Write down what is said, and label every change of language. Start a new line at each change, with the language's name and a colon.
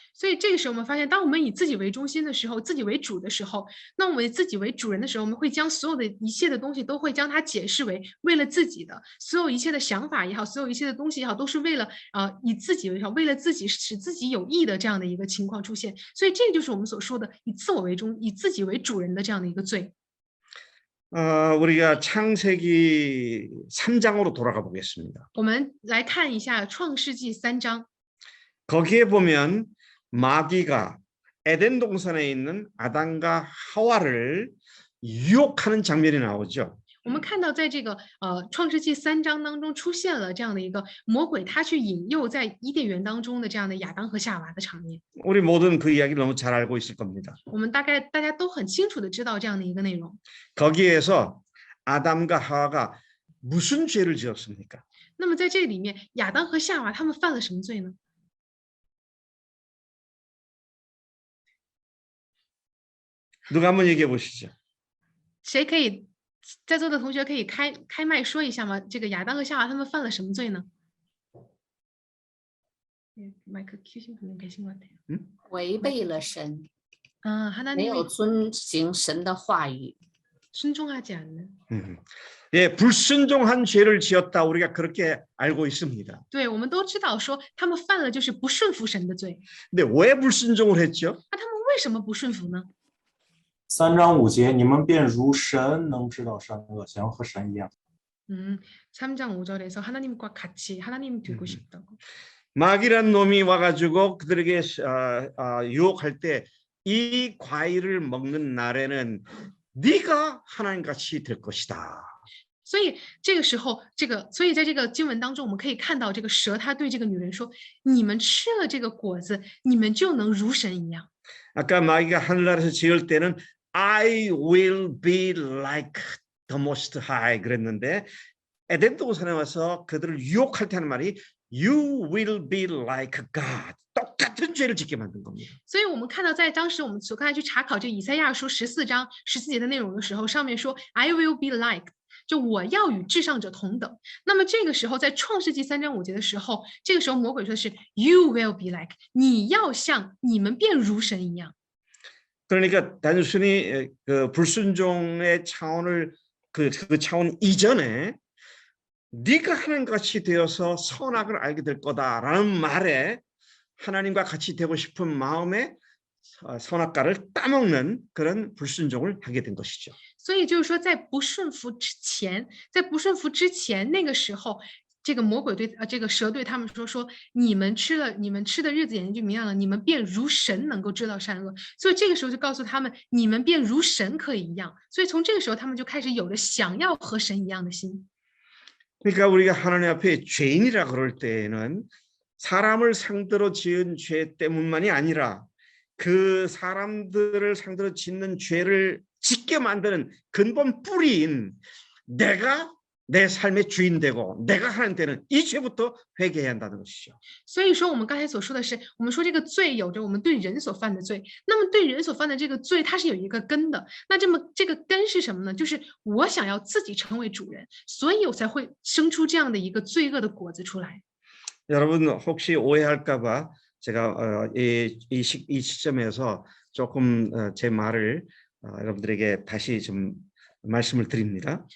Chinese: 所以这个时候，我们发现，当我们以自己为中心的时候，自己为主的时候，那我们以自己为主人的时候，我们会将所有的一切的东西都会将它解释为为了自己的，所有一切的想法也好，所有一切的东西也好，都是为了以自己为好，为了自己使自己有益的这样的一个情况出现。所以这个就是我们所说的以自我为中，以自己为主人的这样的一个罪。
Korean: 우리가 창세기 3장으로 돌아가 보겠습니다.
Chinese: 我们来看一下创世纪3章，
Korean: 거기에 보면 마귀가 에덴 동산에 있는 아담과 하와를 유혹하는 장면이 나오죠.
Chinese: 我们看到在这个创世纪3章当中出现了这样的一个魔鬼，他去引诱在伊甸园当中的这样的亚当和夏娃的场面。
Korean: 우리 모든 그 이야기를 너무 잘 알고 있을 겁니다.
Chinese: 我们大家都很清楚的知道这样的一个内容。
Korean: 거기에서 아담과 하와가 무슨 죄를 지었습니까?
Chinese: 那么在这里面，亚当和夏娃他们犯了什么罪呢？
Korean: 누가 한번 얘기해 보시죠.
Chinese: 谁可以在座的同学可以开麦说一下吗？这个亚当和夏娃他们犯了什么罪呢？
Korean: 마이크 켜신 분은 계신 것 같아요.
Chinese: 违背了神，没
Korean: 하나님의
Chinese: 有遵行神的话语。
Korean: 순종하지 않는. 예, 불순종한 죄를 지었다. 우리가 그렇게 알고 있습니다.
Chinese: 对，我们都知道说他们犯了就是不顺服神的罪。
Korean: 근데 왜 불순종을 했죠?
Chinese: 那他们为什么不顺服呢？ 3章5节，你们便如神能知道善恶，想要和神一样。
Korean: 3장 5절에서 하나님과 같이 하나님 되고 싶다고. 마귀란 놈이 와가지고 그들에게 유혹할 때 이 과일을 먹는 날에는 네가 하나님같이 될 것이다.
Chinese: 所以这个时候，所以在这个经文当中，我们可以看到这个蛇，他对这个女人说：“你们吃了这个果子，你们就能如神一样。”
Korean: 아까 마귀가 하늘나라에서 지을 때는
English: I will be like the most high
Korean: 그랬는데 에덴 동산에 와서 그들을 유혹할 때 하는 말이
English: You will be like God.
Korean: 똑같은 죄를 짓게 만든 겁니다.
Chinese: 所以我们看到，在当时我们所看去查考这以赛亚书14章14节的内容的时候，上面说
English: I will be like，
Chinese: 就我要与至上者同等。那么这个时候，在创世纪3章5节的时候，这个时候魔鬼说的是
English: You will be like，
Chinese: 你要像你们便如神一样。
Korean: 그러니까 단순히 그 불순종의 차원을 그 차원 이전에 네가 하나님같이 되어서 선악을 알게 될 거다라는 말에 하나님과 같이 되고 싶은 마음에 선악과를 따먹는 그런 불순종을 하게 된 것이죠.
Chinese: 所以就是说，在不顺服之前，那个时候，这个魔鬼对这个蛇对他们说，你们吃的日子眼睛就明亮了，你们便如神能够知道善恶。所以这个时候就告诉他们，你们便如神可以一样。所以从这个时候，他们就开始有了想要和神一样的心。
Korean: 그러니까 우리가 하나님 앞에 죄인이라 그럴 때에는 사람을 상대로 지은 죄 때문만이 아니라 그 사람들을 상대로 짓는 죄를 짓게 만드는 근본 뿌리인 내가 내 삶의 주인 되고 내가 하나님 되는 이 죄부터 회개해야 한다는 것이죠.
Chinese: 所以说，我们刚才所说的是，我们说这个罪有着我们对人所犯的罪，那么对人所犯的这个罪，它是有一个根的。那这么这个根是什么呢？就是我想要自己成为主人，所以我才会生出这样的一个罪恶的果子出来。
Korean: 여러분 혹시 오해할까봐 제가 이 시점에서 조금 제 말을 여러분들에게 다시 좀 말씀을 드립니다.